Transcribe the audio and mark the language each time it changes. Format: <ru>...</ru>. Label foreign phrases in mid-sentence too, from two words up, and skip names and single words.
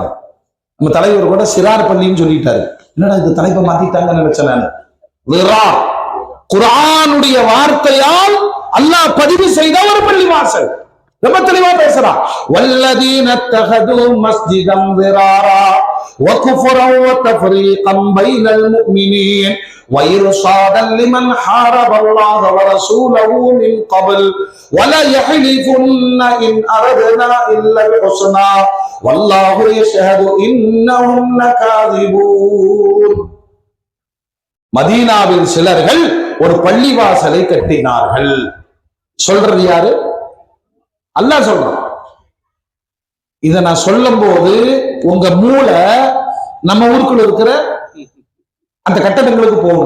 <ta>நம்ம தலைவர் கூட சிறார் பள்ளின்னு சொல்லிட்டாரு. என்னடா இது தலைப்பை மாத்திட்டாங்கன்னு நினைச்சேன். குர்ஆனுடைய வார்த்தையால் அல்லாஹ் பதிவு செய்த ஒரு பள்ளிவாசல். ரொம்ப தெளிவா பேசுறான்.</ta> <ar>والذين اتخذوا مسجدا ضرارا وكفرا وتفريقا بين المؤمنين وإرصادا لمن حارب الله ورسوله من قبل ولا يحلفن إن أردنا إلا الحسنى والله يشهد إنهم لكاذبون.</ar> <ta>மதீனாவில் சிலர்கள் ஒரு பள்ளிவாசலை கட்டினார்கள். சொல்றது யாரு? அல்லாஹ் சொல்றான். இத நான் சொல்லும் போது உங்க மூளை நம்ம ஊருக்குள்ள இருக்கிற அந்த கட்டடங்களுக்கு போகணும்.</ta>